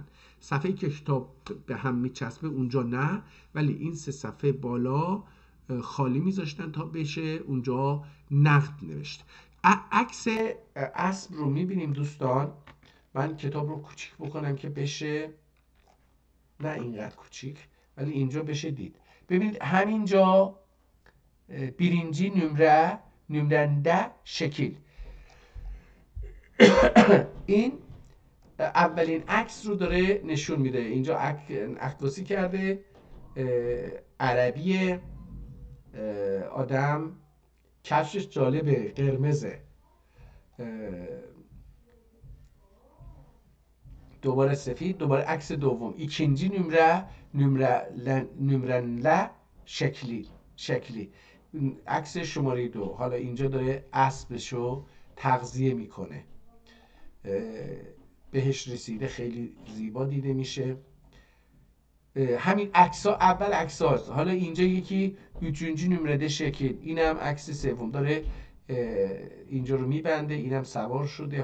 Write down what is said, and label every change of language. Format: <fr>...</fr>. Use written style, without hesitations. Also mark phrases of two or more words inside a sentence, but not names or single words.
<fa>صفحه که کتاب به هم میچسبه اونجا نه، ولی این 3 صفحه بالا خالی میذاشتن تا بشه اونجا نقد نوشت. عکس اسب رو میبینیم دوستان. من کتاب رو کوچیک بکنم که بشه، نه اینقدر کوچیک، ولی اینجا بشه دید. ببینید همینجا</fa> <tr>birinci nümrende şekil.</tr> <fa>این اولین عکس رو داره نشون میده. اینجا عکاسی کرده، عربی، آدم کفشش جالبه، قرمزه. دوباره سفید، دوباره عکس دوم.</fa> <tr>ikinci nümrenle şekli.</tr> <fa>عکس شماره 2. حالا اینجا داره اسبشو تغذیه میکنه، بهش رسیده، خیلی زیبا دیده میشه. همین عکس‌ها اول عکس‌هاست. حالا اینجا یکی 3. نمره شکل، اینم عکس سوم، داره اینجا رو میبنده، اینم سوار شده.</fa>